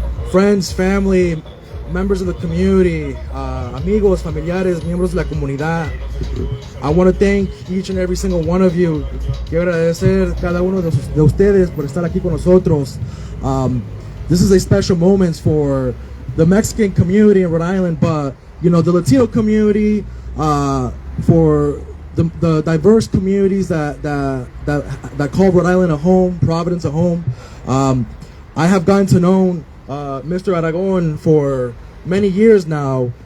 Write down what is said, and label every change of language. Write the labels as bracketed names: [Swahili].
[English] Friends, family, members of the community, [Spanish] amigos, familiares, miembros de la comunidad. [English] I want to thank each and every single one of you. [Spanish] Quiero agradecer cada uno de ustedes por estar aquí con nosotros. [English] This is a special moment for the Mexican community in Rhode Island, but the Latino community, for the diverse communities that call Rhode Island a home, Providence a home. I have gotten to know Mr. Aragon for many years now.